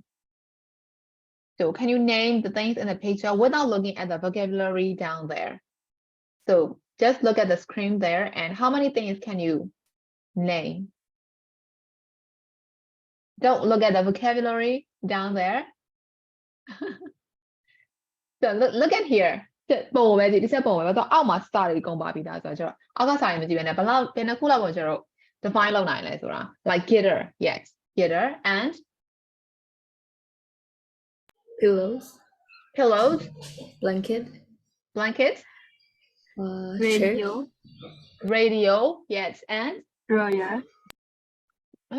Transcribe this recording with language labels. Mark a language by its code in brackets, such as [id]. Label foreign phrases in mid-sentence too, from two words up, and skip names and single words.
[en] So can you name the things in the picture without looking at the vocabulary down there? So just look at the screen there and how many things can you name? Don't look at the vocabulary down there. So look at here. [my] ပုံပဲကြည့်တစ်ချက်ပုံပဲတော့အောက်မှာစတာတွေကုန်ပါပြီဒါဆိုတော့အောက်ကစာရင်မကြည့်ဘဲနဲ့ဘယ်နှခုလောက်ကိုကျွန်တော်တို့ define လုပ်နိုင်လဲဆိုတာ [en] like gator, yes, gator and Pillows. pillows, Blanket. blankets, Chair. radio, yes, and Drawer. Huh?